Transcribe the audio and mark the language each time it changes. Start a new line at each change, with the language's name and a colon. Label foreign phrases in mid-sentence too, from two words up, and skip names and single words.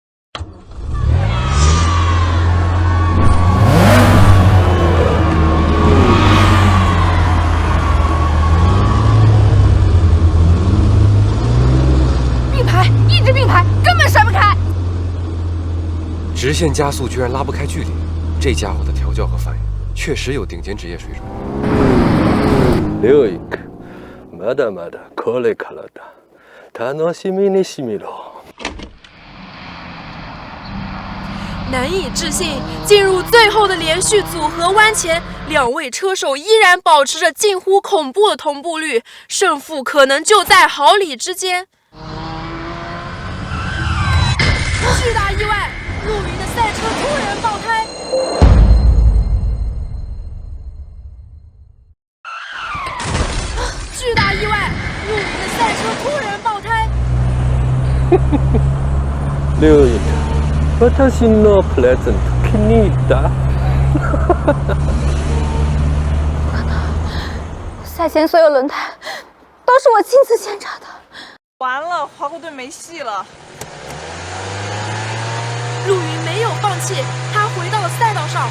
Chinese: 并排，一直并排，根本甩不开。直线加速居然拉不开距离，这家伙的调教和反应确实有顶尖职业水准。留一个，
Japanese: まだまだこれからだ。楽しみにしてみろ。
Chinese: 难以置信，进入最后的连续组合弯前，两位车手依然保持着近乎恐怖的同步率，胜负可能就在毫厘之间。巨大意外，陆云的赛车突然爆胎。巨大意外，陆云的赛车突然爆胎。留一个。
Japanese: 私のプレゼント気に入った。
Chinese: 赛前所有轮胎都是我亲自检查的。完了，华国队没戏了。陆云没有放弃，他回到了赛道上。